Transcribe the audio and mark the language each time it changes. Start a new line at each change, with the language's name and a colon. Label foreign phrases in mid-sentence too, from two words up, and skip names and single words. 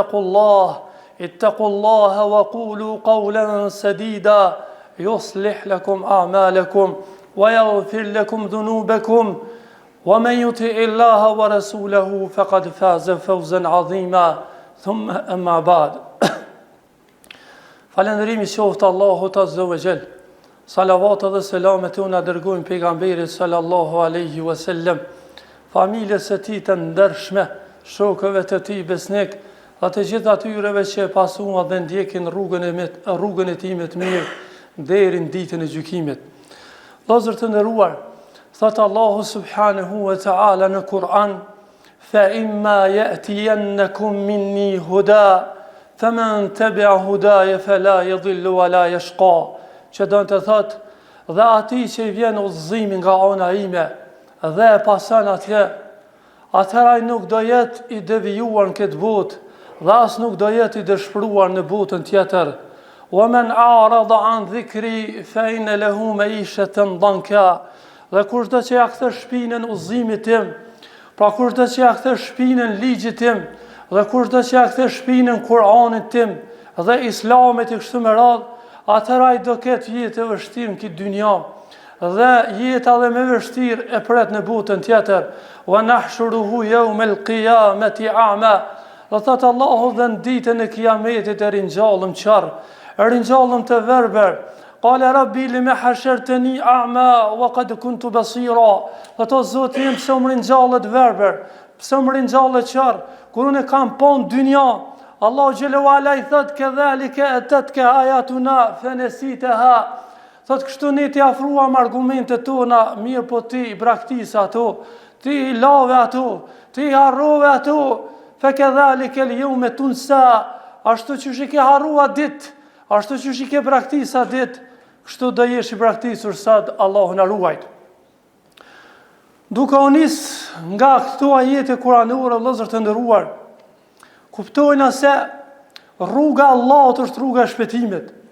Arabic: اتقوا الله وقولوا قولا سديدا يصلح لكم أعمالكم ويغفر لكم ذنوبكم ومن يطع الله ورسوله فقد فاز فوزا عظيما ثم أما بعد
Albanian: Falëndërimi qoftë Allahut
Arabic: عز وجل.
Albanian: Salavat dhe selamet unë dërgojmë pejgamberit
Arabic: صلى الله عليه وسلم,
Albanian: familjes së tij të ndershme, shokëve të tij besnik, dhe të gjithë atyreve që e pasuan dhe ndjekin rrugën e tij të mirë deri në ditën e gjykimit. Vëllezër të nderuar, thot Allahu
Arabic: سبحانه وتعالى
Albanian: në Kur'an:
Arabic: "فإما يأتينكم مني هدى فَمَنْ تَبِعَ هُدَايَ فَلَا يَضِلُّ وَلَا يَشْقَى."
Albanian: Që do të thot, dhe ati që vjen udhëzimi nga ana ime dhe e pason atje, atëherë ai nuk do jetë i devijuar në këtë botë dhe as nuk do jetë i dëshpëruar në botën tjetër.
Arabic: وَمَنْ أَعْرَضَ عَنْ ذِكْرِي فَإِنَّ لَهُ مَعِيشَةً ضَنكًا.
Albanian: Dhe kushdo që ja kthe shpinën udhëzimit tim, pra kushdo që ja kthe shpinën ligjit tim, dhe kushdo që ja kthe shpinën Kur'anit tim dhe Islamit i kështu me radhë, atëherë ai do ketë jetë e vështirë në këtë dynja dhe jetë edhe më vështirë e pret në botën tjetër.
Arabic: ونحشره يوم القيامة أعمى.
Albanian: Dhe thot Allahu dhe në ditën e kiametit e ringjallëm qarr, e ringjallëm të verbër.
Arabic: قال رب لم حشرتني أعمى وقد كنت بصيرا.
Albanian: Dhe thot Zoti im, pse më ringjallet verbër, pse më ringjallet qarr, kur unë kam pon dynja. Allahu
Arabic: جل وعلا
Albanian: i thot:
Arabic: "كذلك أتتك آياتنا فنسيتها."
Albanian: Thot kështu ne t'i afruam argumentet tona, mirë po ti i braktis ato, ti i lave ato, ti i harrove ato.
Arabic: فكذلك اليوم تنسى.
Albanian: Ashtu që shi ke harrua ditë, ashtu që shi ke braktisa ditë, kështu do jesh i braktisur sot. Allahu na ruajt. Duke u nis nga këto ajete kuranore, vëllezër të nderuar, kuptojna se rruga e Allahut është rruga e shpëtimit.